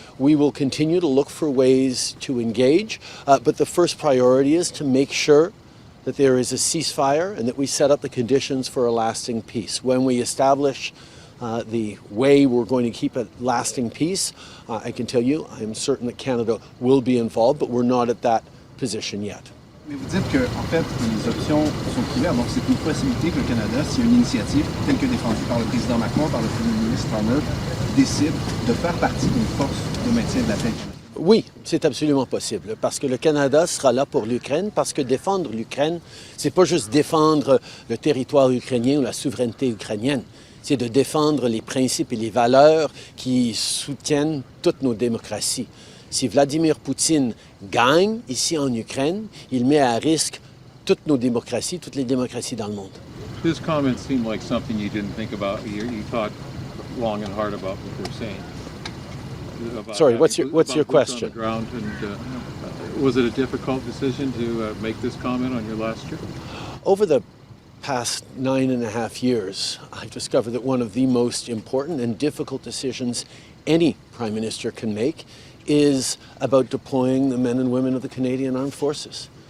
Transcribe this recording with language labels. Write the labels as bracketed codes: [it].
[en] We will continue to look for ways to engage, but the first priority is to make sure that there is a ceasefire and that we set up the conditions for a lasting peace. When we establish the way we're going to keep a lasting peace, I can tell you, I am certain that Canada will be involved, but we're not at that position yet. [fr] Mais vous dites que, en fait, les options sont ouvertes, donc c'est une possibilité que le Canada, s'il y a une initiative telle que défendue par le président Macron, par le premier ministre en œuvre, décide de faire partie d'une force de maintien de la paix. Oui, c'est absolument possible, parce que le Canada sera là pour l'Ukraine, parce que défendre l'Ukraine, c'est pas juste défendre le territoire ukrainien ou la souveraineté ukrainienne, c'est de défendre les principes et les valeurs qui soutiennent toutes nos démocraties. Si Vladimir Poutine gagne ici en Ukraine, il met à risque toutes nos démocraties, toutes les démocraties dans le monde. [en] His comments seem like something you didn't think about. You thought long and hard about what they're saying. Sorry, what's your question? On the ground, and was it a difficult decision to make this comment on your last trip? Over the past 9.5 years, I've discovered that one of the most important and difficult decisions any Prime Minister can make is about deploying the men and women of the Canadian Armed Forces.